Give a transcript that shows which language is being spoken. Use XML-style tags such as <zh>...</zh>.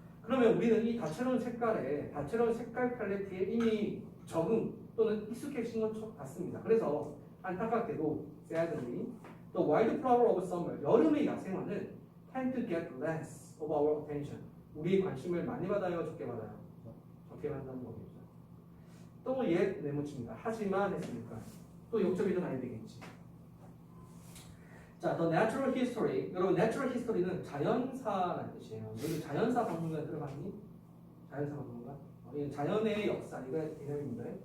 <ko>그러면 우리는 이 다채로운 색깔 팔레트에 이미 적응 또는 익숙해진 것 같습니다. 그래서 안타깝게도</ko> <en>sadly, the wildflower of summer,</en> <ko>여름의 야생화는</ko> <en>tend to get less of our attention.</en> <ko>우리의 관심을 많이 받아요, 적게 받아요? 적게 받는다는 거겠죠. 또 예 네모칩니다. 하지만 했으니까 또 욕조비도 나야 되겠지. 자, the natural history. 여러분, natural history는 자연사라는 뜻이에요. 여기 자연사 박물관 들어봤니? 자연사 박물관? 이건 자연의 역사, 이거 개념입니다.</ko>